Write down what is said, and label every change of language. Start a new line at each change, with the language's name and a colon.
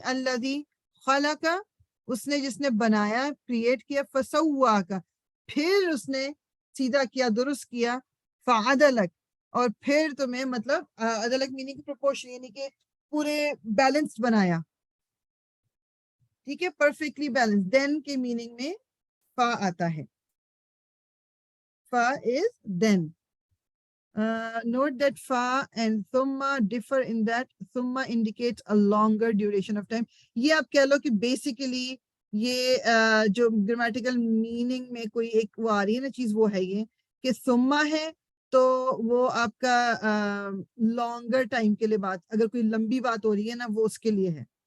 Urdu: الذی خلق, اس نے جس نے بنایا, کریٹ کیا, فسواک پھر اس نے سیدھا کیا, درست کیا, فعدلک اور پھر تمہیں مطلب عدلک میننگ پروپورشن, یعنی کہ پورے بیلنس بنایا. ٹھیک ہے, پرفیکٹلی بیلنس. دین کے میننگ میں فا آتا ہے, فا از دین.
English: Note that fa and thumma differ in that thumma indicates a longer duration of time.
Urdu: یہ آپ کہہ لو کہ بیسیکلی یہ جو گرامیٹیکل میننگ میں کوئی ایک وہ آ رہی ہے نا چیز, وہ ہے یہ کہ thumma ہے تو وہ آپ کا لانگر ٹائم کے لیے بات, اگر کوئی لمبی بات ہو رہی ہے نا وہ اس کے لیے ہے.